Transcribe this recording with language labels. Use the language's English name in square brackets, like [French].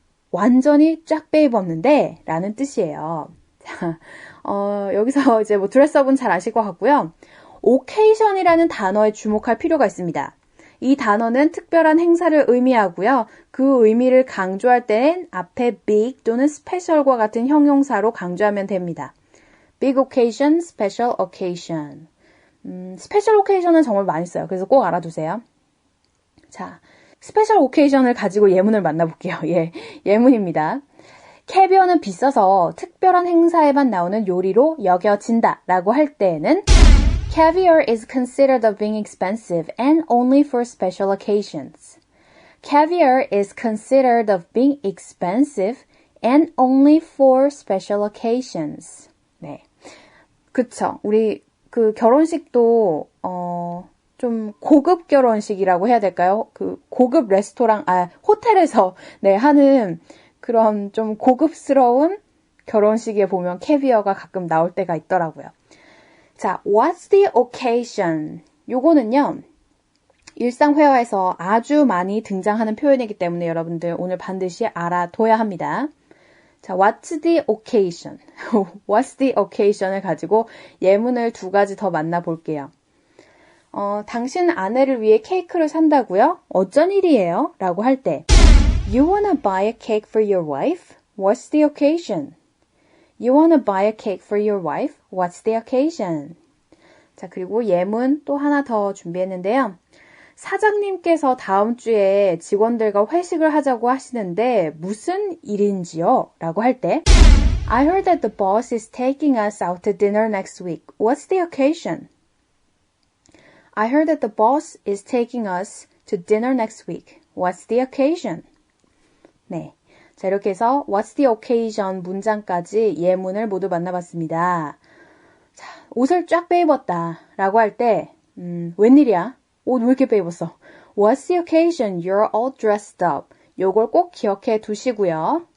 [Korean] 완전히 쫙 빼입었는데 라는 뜻이에요. 자, 여기서 이제 드레스업은 잘 아실 것 같고요. occasion이라는 단어에 주목할 필요가 있습니다. 이 단어는 특별한 행사를 의미하고요. 그 의미를 강조할 때는 앞에 big 또는 special과 같은 형용사로 강조하면 됩니다. [English] big occasion, special occasion. [Korean] special occasion은 정말 많이 써요. 그래서 꼭 알아두세요. 자, special occasion을 가지고 예문을 만나볼게요. 예문입니다. 캐비어는 비싸서 특별한 행사에만 나오는 요리로 여겨진다 라고 할 때에는 [English] Caviar is considered of being expensive and only for special occasions. Caviar is considered of being expensive and only for special occasions. [Korean] 네. 그쵸. 우리 결혼식도 좀 고급 결혼식이라고 해야 될까요? 고급 레스토랑, 호텔에서 하는 그런 좀 고급스러운 결혼식에 보면 캐비어가 가끔 나올 때가 있더라고요. [English] 자, what's the occasion? [Korean] 요거는요, 일상 회화에서 아주 많이 등장하는 표현이기 때문에 여러분들 오늘 반드시 알아둬야 합니다. 자, what's the occasion? what's the occasion을 가지고 예문을 두 가지 더 만나볼게요. 당신 아내를 위해 케이크를 산다고요? 어쩐 일이에요? 라고 할 때 [English] You wanna buy a cake for your wife? What's the occasion? You wanna buy a cake for your wife? What's the occasion? [Korean] 자, 그리고 예문 또 하나 더 준비했는데요. 사장님께서 다음 주에 직원들과 회식을 하자고 하시는데 무슨 일인지요? 라고 할 때 [English] I heard that the boss is taking us out to dinner next week. What's the occasion? I heard that the boss is taking us to dinner next week. What's the occasion? 네. [Korean] 자, 이렇게 해서 What's the occasion 문장까지 예문을 모두 만나봤습니다. 자, 옷을 쫙 빼입었다 라고 할 때 웬일이야? 옷 왜 이렇게 빼입었어? [English] What's the occasion? You're all dressed up. [Korean] 요걸 꼭 기억해 두시고요.